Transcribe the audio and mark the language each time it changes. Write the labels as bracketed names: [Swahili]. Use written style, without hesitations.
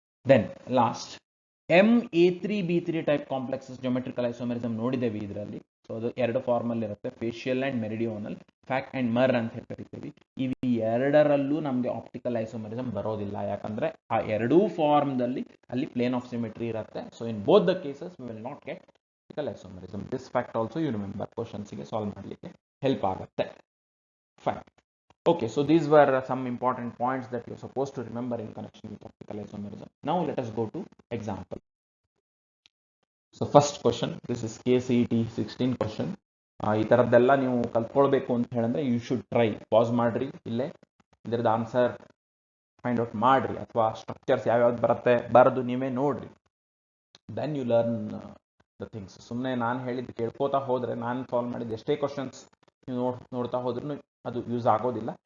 [English] Then last [Kannada] MA3B3 type complexes geometrical isomerism ನೋಡಿದ್ದೇವೆ ಇದರಲ್ಲಿ. So ಅದು 2 ಫಾರ್ಮ್ ಅಲ್ಲಿ ಇರುತ್ತೆ, ಫೇಶಿಯಲ್ ಅಂಡ್ ಮೆರಿಡಿಯೋನಲ್, ಫ್ಯಾಕ್ ಅಂಡ್ ಮರ್ ಅಂತ ಹೇಳಿ ಕರಿತೀವಿ. ಇವು ಎರಡರಲ್ಲೂ ನಮಗೆ ಆಪ್ಟಿಕಲ್ ಐಸೋಮರಿಸಮ್ ಬರೋದಿಲ್ಲ, ಯಾಕಂದ್ರೆ ಆ ಎರಡೂ ಫಾರ್ಮ್ದಲ್ಲಿ ಅಲ್ಲಿ ಪ್ಲೇನ್ ಆಫ್ ಸಿಮೆಟ್ರಿ ಇರುತ್ತೆ. [English] So in both the cases we will not get optical isomerism. This fact also you remember, questions ಗೆ [Kannada] ಸಾಲ್ವ್ ಮಾಡಲಿಕ್ಕೆ ಹೆಲ್ಪ್ ಆಗುತ್ತೆ. [English] Fine. Okay, so these were some important points that you're supposed to remember in connection with optical isomerism. Now let us go to example. So first question, this is KCET 16 question. [Kannada] ಈ ತರದ್ದೆಲ್ಲ ನೀವು ಕಲ್ತ್ಕೊಳ್ಬೇಕು ಅಂತ ಹೇಳಿದ್ರೆ [English] You should try. [Kannada] Pass ಮಾಡ್ರಿ, ಇಲ್ಲೇ ಇದರದ answer find out ಮಾಡ್ರಿ, ಅಥವಾ structures ಯಾವ್ಯಾವ್ದು ಬರುತ್ತೆ ಬರೆದು ನೀವೇ ನೋಡ್ರಿ. [English] Then you learn the things. [Kannada] ಸುಮ್ಮನೆ ನಾನು ಹೇಳಿದ್ದು ಕೇಳ್ಕೋತಾ ಹೋದ್ರೆ, ನಾನು ಸಾಲ್ವ್ ಮಾಡಿದ್ದು ಎಷ್ಟೇ ಕ್ವಶನ್ಸ್ ನೀವು ನೋಡ್ತಾ ಹೋದ್ರೂ ಅದು ಯೂಸ್ ಆಗೋದಿಲ್ಲ.